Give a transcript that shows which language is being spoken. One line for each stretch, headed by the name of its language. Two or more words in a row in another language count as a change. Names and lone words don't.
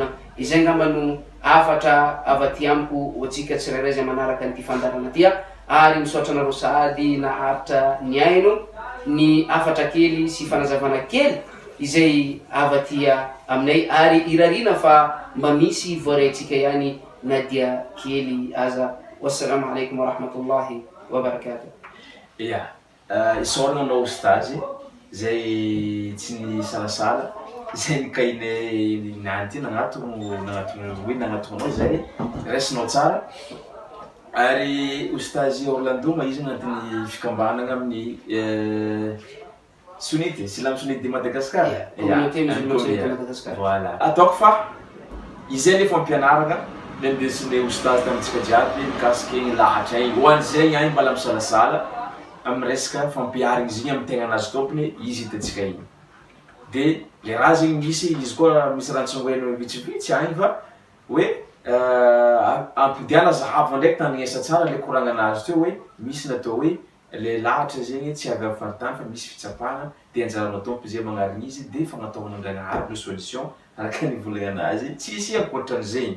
Malagasy: Izay ngamba no afatra avy aty amiko hoantsika tsirairay zay manaraka nyty fandarana ty, ary misaotra anareo sahady naharitra ny aino ny afatra kely sy fanazavana kely izay avy aty aminay, ary irarina fa mba misy voarayntsika ihany na dia kely aza.
Arabic: والسلام عليكم ورحمة الله وبركاته.
Malagasy: Ia, isaorana anao stazy zay tsy ny salasala zay nikainy niany ty nagnatogno anao zay raisinao tsara, ary ustazy Orlando izy agnatin'ny fikambanagna amin'ny Sunnite, Silamo Sunnite de Madagascar. Communauté musulmane de Madagascar. Voilà. Ataoko fa izay efa ampianaragna le ndesinay ustazy tamintsika jiaby mikasiky ny lahatra igny, hoan'izay agny mbala misalasala amin'ny resaka fampiarigny izy igny amin'ny tegna anazy tompony izy hitantsika igny. De le raha zegny misy izy koa misy rantsongoeno vitsivitsy agny fa hoe ampidiana zahava ndraiky taniesa tsara le koragna anazy teo hoe misy natao hoe le lahatra zegny tsy avy amin'ny faritany fa misy fitsapahana, de anjaranao tompo zay magnarigny izy de fagnataovana Ndragnahary le solution araka ny volagna anazy tsisy ankoatran'izay.